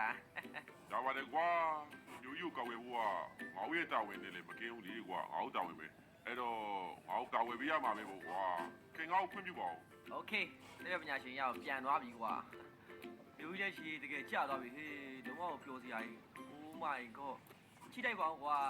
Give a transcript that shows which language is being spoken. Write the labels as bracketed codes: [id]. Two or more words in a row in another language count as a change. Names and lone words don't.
[my] ဒါပါတယ်ကွာမြို့ကြီးကိုကောက်ဝဲဖို့ကငါ့ရဲ့တာဝန်နဲ့လည်းမကင်းဘူးလေကွာငါ့တာဝန်ပဲအဲ့တော့ငါ့ကာဝယ်ပေးရမှာပဲပေါ့ကွာခင်ငါ့ကိုခွင့်ပြုပါဦး โอเคသိပ္ပံပညာရှင်ရအောင်ပြန်သွားပြီကွာမြို့ကြီးရဲ့ရေတကယ်ကြာသွားပြီဟေးလုံးဝပျော်စရာကြီး [en] Oh my god [my] ကြည့်လိုက်ပါဦးကွာ